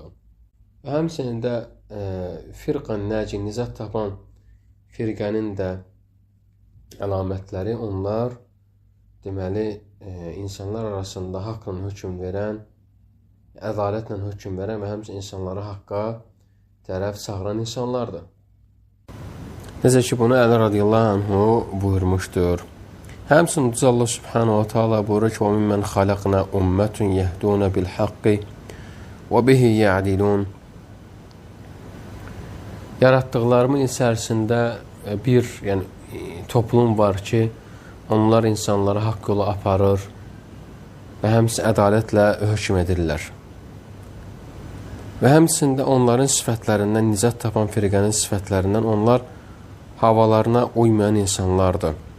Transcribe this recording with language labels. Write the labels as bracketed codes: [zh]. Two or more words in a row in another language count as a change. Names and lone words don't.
[az] Və həmçinin də firqən nəci, nizat tapan firqənin də əlamətləri, onlar deməli insanlar arasında haqqla hökm verən, ədalətlə hökm verən və həmçinin insanları haqqa tərəf çağıran insanlardır. Necə ki, bunu Əli [ar] رضي الله عنه [az] buyurmuşdur. Həmçinin Allah [ar] سبحانه وتعالى [az] buyurur ki, [ar] وَمِمَّنْ خَلَقْنَا أُمَّةٌ يَهْدُونَ بِالْحَقِّ وَبِهِ يَعْدِلُونَ [az] Yaratdıqlarımın içərisində bir toplum var ki, onlar insanları haqq yola aparır və həmçinin ədalətlə hökm edirlər. Və həmçində onların sifətlərindən, nizat tapan firqənin sifətlərindən onlar havalarına uymayan insanlardır.